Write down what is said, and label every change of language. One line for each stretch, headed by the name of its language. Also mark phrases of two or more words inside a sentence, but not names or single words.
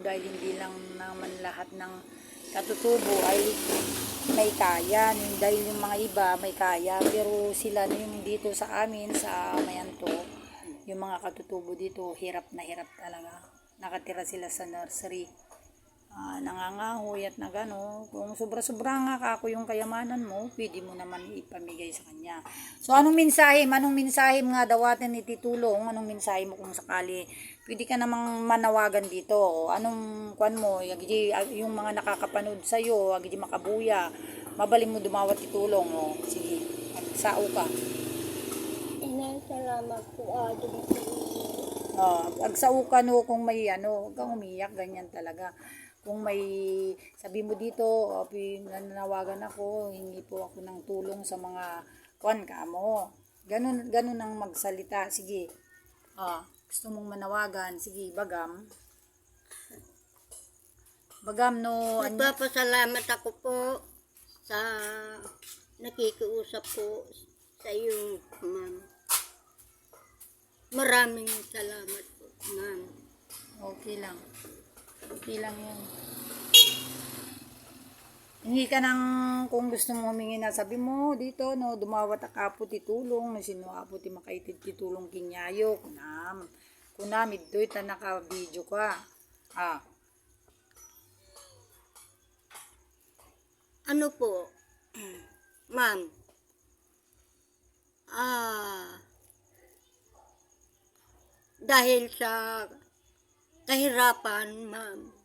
Filipino: dahil hindi lang naman lahat ng katutubo ay may kaya, dahil yung mga iba may kaya pero sila na yung dito sa amin sa Mayanto, yung mga katutubo dito hirap talaga, nakatira sila sa nursery, nangangahoy at nagano, kung sobra-sobra nga kako yung kayamanan mo, pwede mo naman ipamigay sa kanya. So anong mensahe nga daw atin ititulong, anong mensahe mo kung sakali pwede ka namang manawagan dito, o anong kwan mo, yung mga nakakapanood sa'yo,
Iloko: agdi makabuya, mabaling mo dumawat itulong,
Filipino: o sige, magsao ka. Salamat po,
Iloko: Agsao ka no,
Filipino: kung may ano, huwag kang umiyak, ganyan talaga. Kung may, sabi mo dito, nananawagan ako, hingi po ako ng tulong sa mga kwan ka mo. Ganun ang magsalita, sige. Gusto mong manawagan, sige,
Iloko: bagam. Bagam no.
Filipino: Nagpapasalamat ako po sa nakikiusap po sa iyo, ma'am. Maraming salamat po, ma'am. Okay lang yan. Hingi ka ng, kung gusto mo humingi na, sabi mo dito, no,
Iloko: dumawat ako titulong,
Filipino: no,
Iloko: sino ako ti makaitid titulong kinyayo, kunam,
Filipino: ito ita naka-video ka. Ano po, ma'am? Dahil sa kahirapan, ma'am.